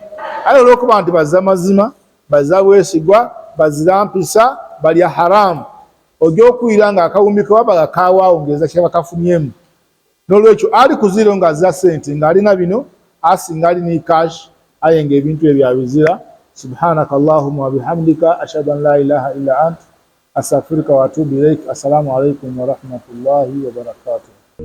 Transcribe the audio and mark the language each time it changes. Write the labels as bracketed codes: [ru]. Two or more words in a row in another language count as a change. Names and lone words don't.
[lg] Aye olw'okuba nti bazza mazima, bazza bwesigwa, bazira mpisa, balya haramu, ojja okwira nga akawumbi kewaba kawaawo ngeza kye bakafunyemu. N'olwekyo ali kuziro ng'azza sente ng'alina bino asinga ali ni cash, aye ng'ebintu ebyo abizira. [ar] سبحانك اللهم وبحمدك أشهد أن لا إله إلا أنت أستغفرك وأتوب إليك. السلام عليكم ورحمة الله وبركاته.